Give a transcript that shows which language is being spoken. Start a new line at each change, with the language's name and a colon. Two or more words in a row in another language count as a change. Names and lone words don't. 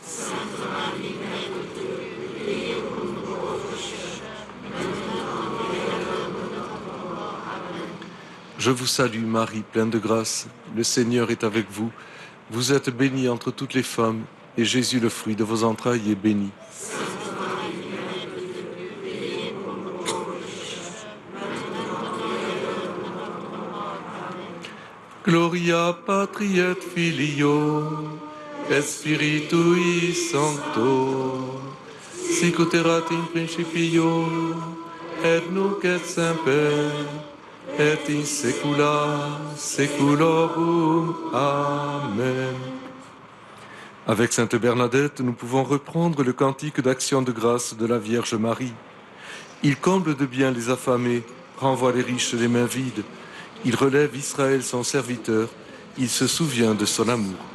French: Je vous salue, Marie, pleine de grâce, le Seigneur est avec vous. Vous êtes bénie entre toutes les femmes, et Jésus, le fruit de vos entrailles, est béni.
Latin: Gloria Patri et Filio, et Spiritui Sancto, sicut erat in principio, et nunc et semper, et in saecula saeculorum. Amen.
French: Avec Sainte Bernadette, nous pouvons reprendre le cantique d'action de grâce de la Vierge Marie. Il comble de bien les affamés, renvoie les riches les mains vides. Il relève Israël son serviteur, il se souvient de son amour.